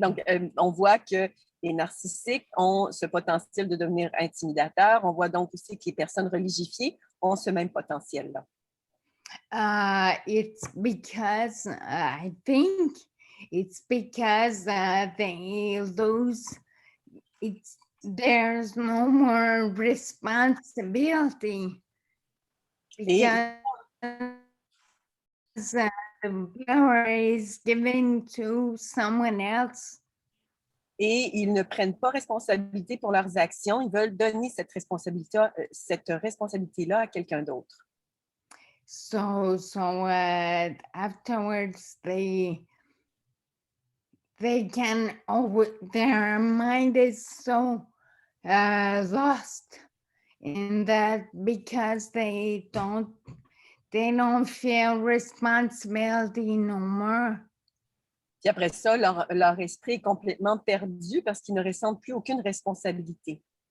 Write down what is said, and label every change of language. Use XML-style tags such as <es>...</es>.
<fr>Donc, on voit que les narcissiques ont ce potentiel de devenir intimidateurs. On voit donc aussi que les personnes religifiées ont ce même potentiel-là.</fr> <en>it's because I think it's because they lose. There's no more responsibility because the power is given to someone else.</en> <fr>Et ils ne prennent pas responsabilité pour leurs actions. Ils veulent donner cette responsabilité-là à quelqu'un d'autre.</fr> <en>So afterwards they can their mind is so lost in that because they don't feel responsibility no more.</en> <fr>Puis après ça, leur esprit est complètement perdu parce qu'ils ne ressentent plus aucune responsabilité.</fr>